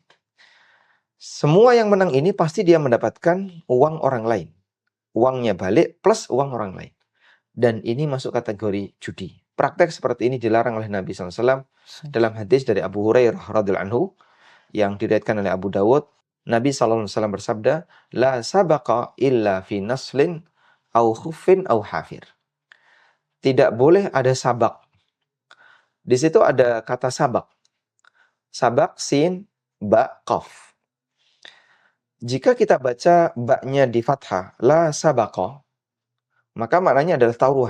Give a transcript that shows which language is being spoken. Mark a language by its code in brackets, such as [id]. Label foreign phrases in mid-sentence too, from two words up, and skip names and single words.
[id] Semua yang menang ini pasti dia mendapatkan uang orang lain. Uangnya balik plus uang orang lain. Dan ini masuk kategori judi. Praktek seperti ini dilarang oleh Nabi SAW dalam hadis dari Abu Hurairah [ar] رضي الله عنه [id] yang diriwayatkan oleh Abu Dawud. Nabi SAW bersabda, [ar] لا سبق إلا في نصل أو خف أو حافر. [id] Tidak boleh ada sabak. Di situ ada kata sabak. Sabak, sin, ba, qaf. Jika kita baca ba-nya di fathah, [ar] لا سبق, [id] maka maknanya adalah taruhan.